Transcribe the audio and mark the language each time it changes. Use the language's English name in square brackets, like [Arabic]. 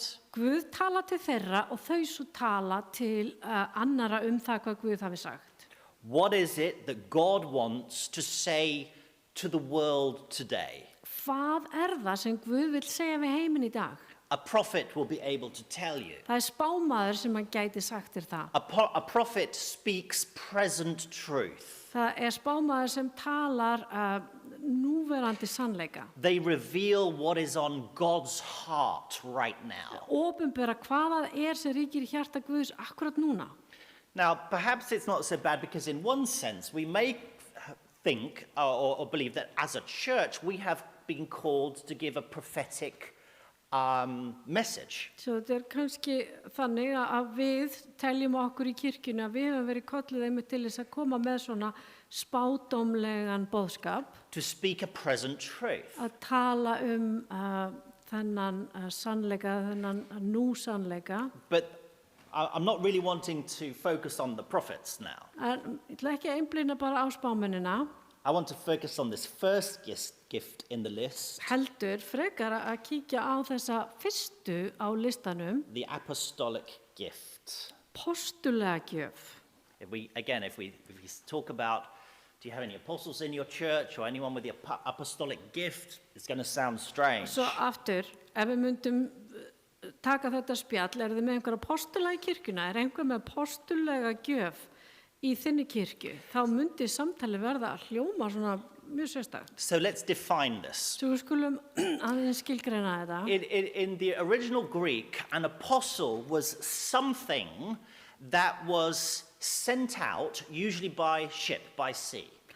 [Icelandic] að Guð tala til þeirra og þau svo tala til annara það hvað Guð hafi sagt. [English] What is it that God wants to say to the world today? [Icelandic] Hvað er það sem Guð vill segja við heiminn í dag? [English] A prophet will be able to tell you. [Icelandic] Það er spámaður sem hann gæti sagt þér það. [English] A prophet speaks present truth. [Icelandic] Það er spámaður sem talar núverandi sannleika. [English] They reveal what is on God's heart right now. [Icelandic] Opinbera hvað það er sem ríkir í hjarta Guðs akkurat núna. [English] Now, perhaps it's not so bad because in one sense we may think or believe that as a church we have been called to give a prophetic message. [Icelandic] Svo þetta er kannski þannig að við teljum okkur í kirkjunni að við höfum verið kölluð einmitt til þess að koma með svona spádómlegan boðskap. [English] To speak a present truth. [Icelandic] Að tala þennan sannleika, þennan núsannleika. [English] But I'm not really wanting to focus on the prophets now. [Icelandic] En ég ætla ekki að einblína bara á spámennina. [English] I want to focus on this first gift in the list. [Icelandic] Heldur frekar að kíkja á þessa fyrstu á listanum. [English] The apostolic gift. [Icelandic] Postulega gjöf. [English] If we talk about, do you have any apostles in your church or anyone with the apostolic gift, it's going to sound strange. [Icelandic] Svo aftur, ef við myndum taka þetta spjall, er þið með einhverja postulega í kirkjuna, er einhver með postulega gjöf í þinni kirkju, þá myndi samtali verða að hljóma svona mjög sérstakt. [English] So let's define this. [Icelandic] Svo við skulum aðeins skilgreina þetta. [English] In the original Greek, an apostle was something that was sent out, usually by ship, by sea.